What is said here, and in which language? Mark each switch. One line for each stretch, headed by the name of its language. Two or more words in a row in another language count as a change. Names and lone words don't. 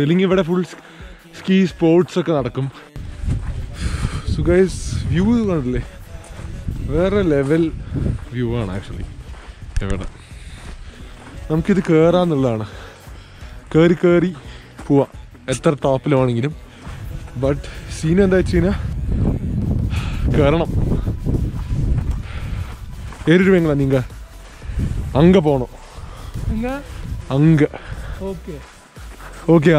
Malayalam: ഇല്ലെങ്കിൽ ഇവിടെ ഫുൾ സ്കീ സ്പോർട്സ് ഒക്കെ നടക്കും.
English: so guys,
Malayalam: വ്യൂ കണ്ടില്ലേ, വേറെ
English: level view
Malayalam: ആണ് ആക്ച്വലി. എവിടെ നമുക്കിത് കയറാന്നുള്ളതാണ്. കയറി പോവാം എത്ര ടോപ്പിലാണെങ്കിലും.
English: but scene
Malayalam: എന്താ വെച്ച് കഴിഞ്ഞാൽ കയറണം.
Tamil: ഏറിടുവീங்களா நீங்கள்? அங்கே போகணும். அங்கே ഓക്കെയാ?